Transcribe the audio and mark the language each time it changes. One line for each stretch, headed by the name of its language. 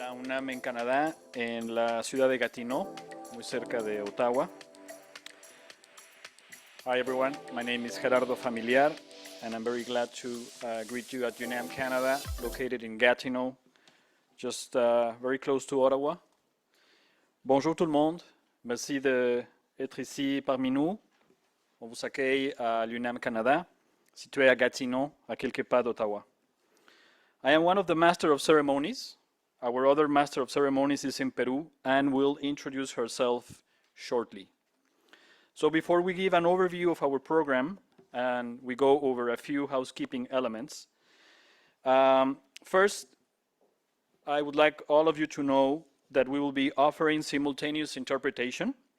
Spanish: UNAM en Canadá, en la ciudad de Gatineau, muy cerca de Ottawa.
English: Hi everyone, my name is Gerardo Familiar, and I'm very glad to greet you at UNAM-Canada, located in Gatineau, just very close to Ottawa.
French: Bonjour tout le monde, merci d'être ici parmi nous. On vous accueille à l'UNAM-Canada, situé à Gatineau, à quelques pas d'Ottawa.
English: I am one of the Master of Ceremonies. Our other Master of Ceremonies is in Peru and will introduce herself shortly. So before we give an overview of our program and we go over a few housekeeping elements, first, I would like all of you to know that we will be offering simultaneous interpretation.